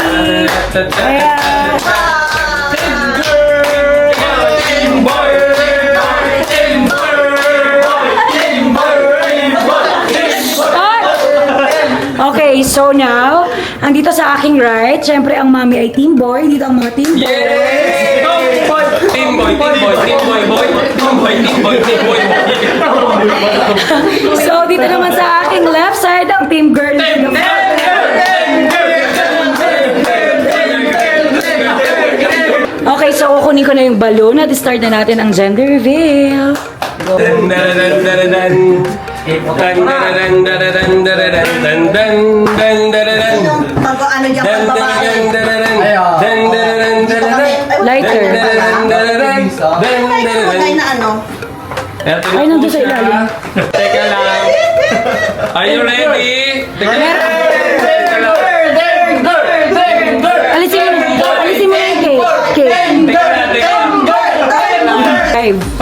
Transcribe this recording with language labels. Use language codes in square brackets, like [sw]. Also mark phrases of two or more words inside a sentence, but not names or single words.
[tl] Ayan. [en] Okay, so now, [tl] andito sa aking right, syempre ang mami ay [en] team boy, [tl] dito ang mga [en] team boy. Yay! Team boy, team boy, team boy, boy, team boy, team boy, team boy, [tl] So, dito naman sa aking [en] left side, [tl] ang [en] team girl. [tl] Okay, so kukunin ko na yung balloon at start na natin ang [en] gender reveal. Dan dan dan dan dan. Dan dan dan dan dan dan dan dan dan dan. [tl] Ano dyan Dan pag dan babae? dan dan dan dan dan dan. Lighter. Kulay na ano? Ay, nandun sa ilalim. Teka lang. [en] Are you ready? [tl] Teka lang. Alisin mo na yung cake. Teka lang, teka lang. 5.